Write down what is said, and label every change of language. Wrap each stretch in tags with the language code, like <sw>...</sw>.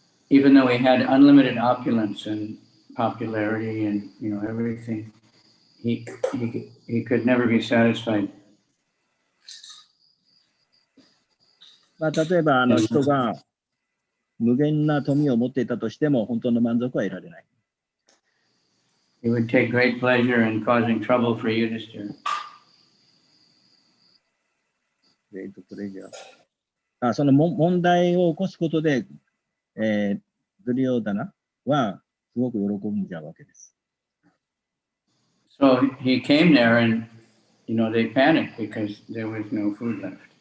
<en>Even though he had unlimited opulence and popularity and everything, he could never be satisfied.</en> <ja>例えば人が無限な富を持っていたとしても本当の満足は得られない。</ja> <en>He would take great pleasure in causing trouble for Yudhishthira.</en> <ja>その問題を起こすことで、ドリオダナはすごく喜んじゃうわけです。</ja> <en>So he came there and, they panicked because there was no food left.</en>